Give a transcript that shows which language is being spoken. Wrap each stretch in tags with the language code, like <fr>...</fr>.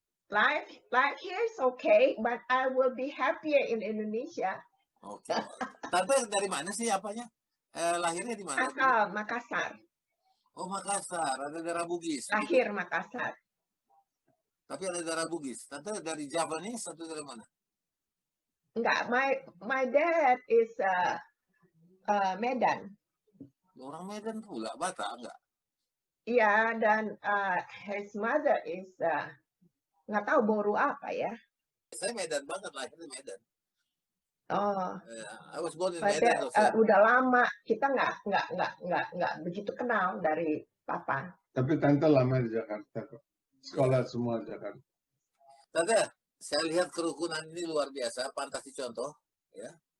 <en>Life here is okay, but I will be happier in Indonesia.</en> <id>Oke. Tante dari mana sih apanya? Lahirnya di mana? Makassar. Oh, Makassar. Ada darah Bugis. Lahir Makassar. Tapi ada darah Bugis. Tante dari Javanese atau dari mana?</id> <en>Enggak, my dad is Medan.</en> <id>Orang Medan pula, Batak enggak? Iya, dan</id> <en>his mother is</en> <id>nggak tahu Boru apa ya. Saya Medan banget, lahir di Medan. Oh,</id> <en>I was born in Medan.</en> <id>Udah lama kita nggak begitu kenal dari papa. Tapi Tante lama di Jakarta kok. Sekolah semua di Jakarta. Tante, saya lihat kerukunan ini luar biasa, pantas dicontoh, ya.</id>